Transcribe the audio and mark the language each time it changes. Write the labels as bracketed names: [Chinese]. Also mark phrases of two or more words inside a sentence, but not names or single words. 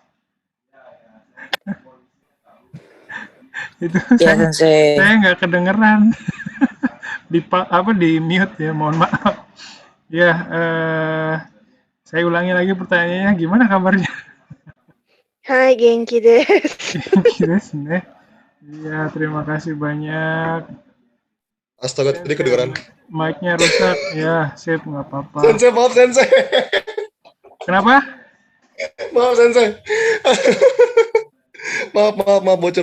[Indonesian] Itu Ya, sensei. saya nggak kedengeran. di mute ya, mohon maaf. Ya, saya ulangi lagi pertanyaannya, gimana kabarnya? [Japanese] Hai, 元気です. 元気ですね. [Indonesian] Iya, terima kasih banyak. Astaga, tadi kedengeran. Mic-nya rusak. Ya, sip, nggak apa-apa. Sensei, maaf, sensei. Kenapa? Maaf, sensei. maaf, bocor.